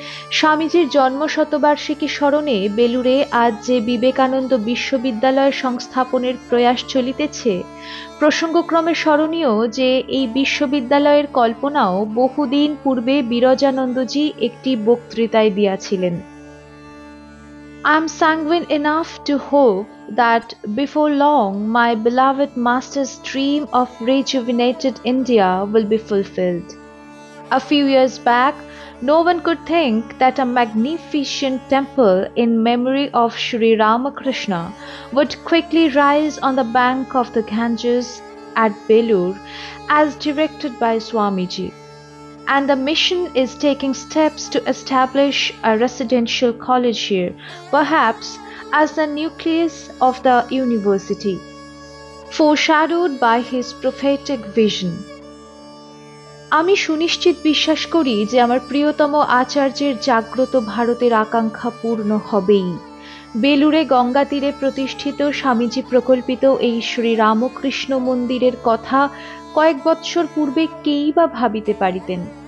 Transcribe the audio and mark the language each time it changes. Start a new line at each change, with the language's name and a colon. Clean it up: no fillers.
Bangla: স্বামীজির জন্মশতবার্ষিকী স্মরণে বেলুড়ে আজ যে বিবেকানন্দ বিশ্ববিদ্যালয় সংস্থাপনের প্রয়াস চলিতেছে, প্রসঙ্গক্রমে স্মরণীয় যে এই বিশ্ববিদ্যালয়ের কল্পনাও বহুদিন পূর্বে বিরজানন্দজি একটি বক্তৃতায় দিয়াছিলেন।
English: I am sanguine enough to hope that before long my beloved master's dream of rejuvenated India will be fulfilled. A few years back, no one could think that a magnificent temple in memory of Sri Ramakrishna would quickly rise on the bank of the Ganges at Belur as directed by Swamiji. And the mission is taking steps to establish a residential college here, perhaps as the nucleus of the university, foreshadowed by his prophetic vision.
Bangla: আমি সুনিশ্চিত বিশ্বাস করি যে আমার প্রিয়তম আচার্যের জাগ্রত ভারতের আকাঙ্ক্ষা পূর্ণ হবেই। বেলুড়ে গঙ্গা তীরে প্রতিষ্ঠিত স্বামীজি প্রকল্পিত এই শ্রী রামকৃষ্ণ মন্দিরের কথা কয়েক বৎসর পূর্বে কেই বা ভাবিতে পারিতেন?